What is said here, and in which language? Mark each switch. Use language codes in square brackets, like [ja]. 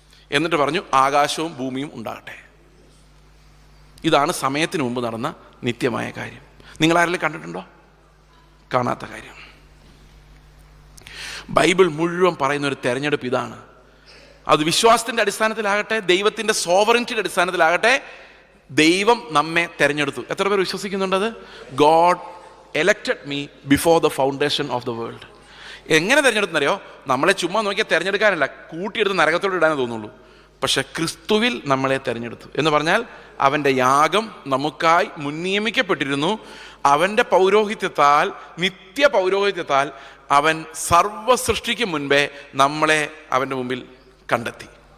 [ml] എന്നിട്ട് പറഞ്ഞു ആകാശവും ഭൂമിയും ഉണ്ടാകട്ടെ. ഇതാണ് സമയത്തിന് മുമ്പ് നടന്ന നിത്യമായ കാര്യം. നിങ്ങൾ ആരെങ്കിലും കണ്ടിട്ടുണ്ടോ? കാണാത്ത കാര്യം. ബൈബിൾ മുഴുവൻ പറയുന്ന ഒരു തെരഞ്ഞെടുപ്പ് ഇതാണ്. അത് വിശ്വാസത്തിന്റെ അടിസ്ഥാനത്തിലാകട്ടെ, ദൈവത്തിന്റെ സോവറിറ്റിയുടെ അടിസ്ഥാനത്തിലാകട്ടെ, ദൈവം നമ്മെ തെരഞ്ഞെടുത്തു. എത്ര പേർ വിശ്വസിക്കുന്നുണ്ടത്? [en] God elected me before the foundation of the world. [ml] എങ്ങനെ തിരഞ്ഞെടുക്കുന്നറിയോ? നമ്മളെ ചുമ്മാ നോക്കിയാൽ തിരഞ്ഞെടുക്കാനല്ല, കൂട്ടിയെടുത്ത് നരകത്തോട് ഇടാനേ തോന്നുള്ളൂ. പക്ഷെ ക്രിസ്തുവിൽ നമ്മളെ തിരഞ്ഞെടുത്തു എന്ന് പറഞ്ഞാൽ അവൻ്റെ യാഗം നമുക്കായി മുൻനിയമിക്കപ്പെട്ടിരുന്നു. അവൻ്റെ പൗരോഹിത്യത്താൽ, നിത്യ പൗരോഹിത്യത്താൽ അവൻ സർവ സൃഷ്ടിക്ക് മുൻപേ നമ്മളെ അവൻ്റെ മുമ്പിൽ കണ്ടെത്തി.